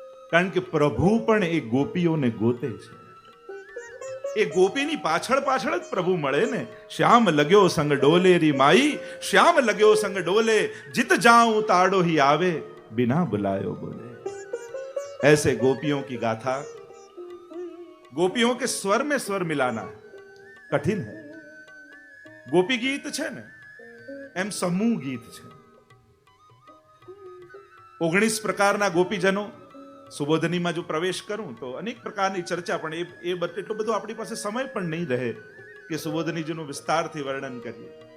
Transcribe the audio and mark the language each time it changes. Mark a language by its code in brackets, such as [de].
[gu] કારણ કે પ્રભુ પણ એ ગોપીઓને ગોતે છે. એ ગોપીની પાછળ પાછળ જ પ્રભુ મળે ને. [hi] શ્યામ લગ્યો સંગ ડોલે રી માઈ, શ્યામ લગ્યો સંગ ડોલે, जित जाऊं ताड़ो ही आवे, बिना बुलायो बोले. ऐसे गोपियों की गाथा, गोपियों के स्वर में स्वर मिलाना कठिन है. [gu] गोपी गीत છે ને એમ સમૂહ ગીત છે. 19 પ્રકારના ગોપીજનો. સુબોધનીમાં જો પ્રવેશ કરું તો અનેક પ્રકારની ચર્ચા, પણ એ એટલો બધો આપણી પાસે સમય પણ નહીં રહે કે સુબોધનીજીનું વિસ્તારથી વર્ણન કરીએ.